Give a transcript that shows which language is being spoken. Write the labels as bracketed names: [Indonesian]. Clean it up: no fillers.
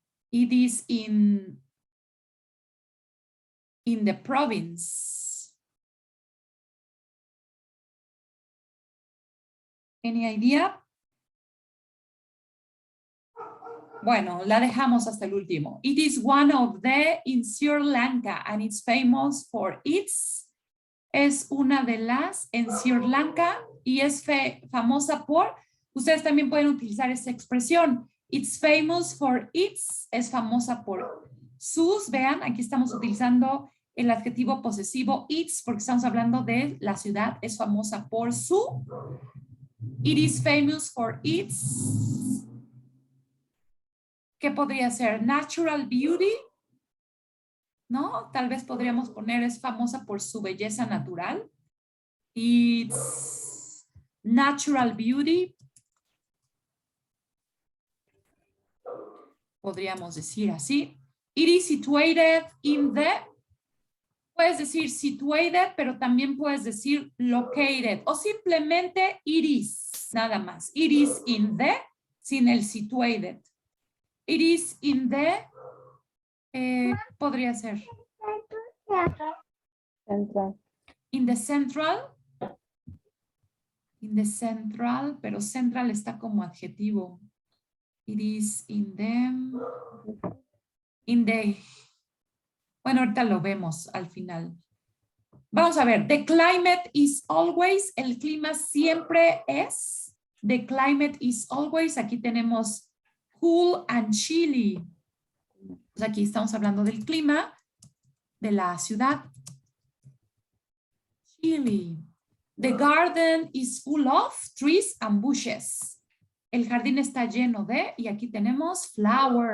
[English] It is in the province. Any idea? [Spanish] Bueno, la dejamos hasta el último. [English] It is one of the in Sri Lanka and it's famous for its. [Spanish] Es una de las en Sri Lanka y es famosa por. Ustedes también pueden utilizar esta expresión. [English] It's famous for its. [Spanish] Es famosa por sus. Vean, aquí estamos utilizando el adjetivo posesivo its porque estamos hablando de la ciudad. Es famosa por su. [English] It is famous for its. [Spanish] ¿Qué podría ser? [English] Natural beauty. [Spanish] ¿No? Tal vez podríamos poner es famosa por su belleza natural. [English] It's natural beauty. [Spanish] Podríamos decir así. [English] It is situated in the, [Spanish] puedes decir situated, pero también puedes decir located o simplemente it is, nada más. [English] It is in the, [Spanish] sin el situated. [English] It is in the, [Spanish] podría ser. [English] Central. In the central. In the central, [Spanish] pero central está como adjetivo. [English] It is in the, [Spanish] bueno, ahorita lo vemos al final. Vamos a ver, [English] the climate is always, [Spanish] el clima siempre es. [English] The climate is always, [Spanish] aquí tenemos [English] cool and chilly. [Spanish] Pues aquí estamos hablando del clima de la ciudad. [English] Chilly. The garden is full of trees and bushes. [Spanish] El jardín está lleno de, y aquí tenemos flowers.